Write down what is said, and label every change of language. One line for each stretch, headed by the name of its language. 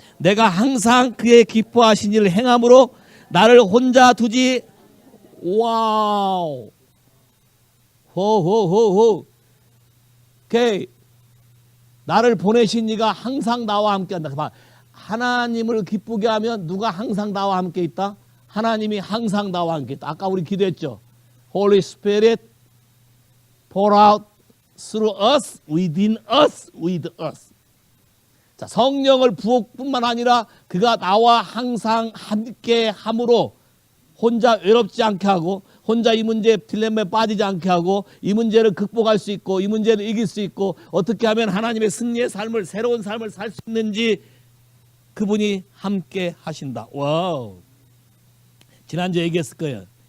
Korean: 내가 항상 그의 기뻐하신 일을 행함으로 나를 혼자 두지. 와우. 호호호호. 오케이. 나를 보내신 이가 항상 나와 함께 한다. 하나님을 기쁘게 하면 누가 항상 나와 함께 있다? 하나님이 항상 나와 함께 있다. 아까 우리 기도했죠.
English: Holy Spirit pour out through us, within us, with us.
Korean: 자, 성령을 부어뿐만 아니라 그가 나와 항상 함께 함으로 혼자 외롭지 않게 하고 혼자 이 문제에 딜레마에 빠지지 않게 하고 이 문제를 극복할 수 있고 이 문제를 이길 수 있고 어떻게 하면 하나님의 승리의 삶을 새로운 삶을 살 수 있는지 그분이 함께 하신다. 와우. 지난주에 얘기했을 거예요.